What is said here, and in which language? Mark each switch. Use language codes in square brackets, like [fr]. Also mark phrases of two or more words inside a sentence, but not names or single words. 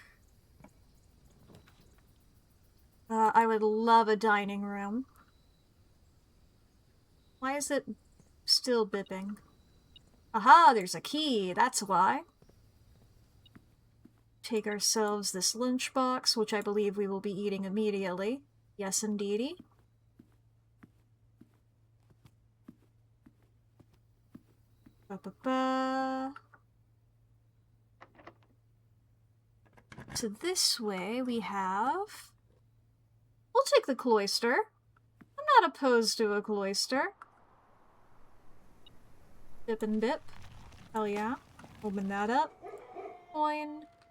[en] I would love a dining room. Why is it still bipping? Aha, there's a key, that's why. Take ourselves this lunchbox, which I believe we will be eating immediately. Yes, indeedy. Ba-ba-ba. So this way we have... We'll take the cloister. I'm not opposed to a cloister. Dip and dip. Hell yeah. Open that up. Coin.